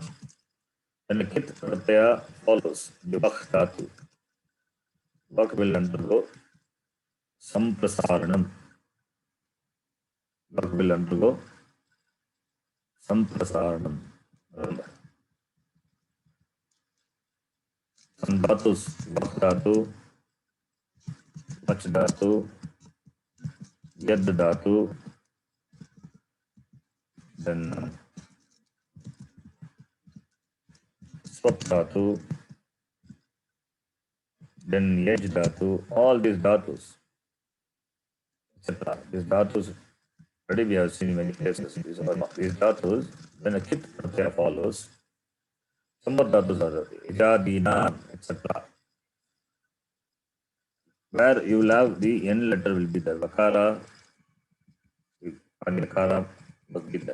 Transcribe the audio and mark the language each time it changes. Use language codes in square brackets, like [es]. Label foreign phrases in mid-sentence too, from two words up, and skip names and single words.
[en] When a [sa] Kit Pratyaya [en] follows the [sa] Vakh Dhatu, [en] Vakh will undergo Samprasaranam. Vakh will undergo Samprasaranam. Remember. Some dhatus, [sa] Vakh Dhatu, Vach Dhatu, Yad Dhatu, [en] then [sa] Swat Dhatu, [en] then [sa] Yaj Dhatu, [en] all these dhatus, etc. These dhatus, already we have seen in many places. These dhatus, when a [sa] Kit Pratyaya [en] follows, some more dhatus are there, Ijadina, etc. Where you will have the N letter will be there, Vakara, and Yakara must be there.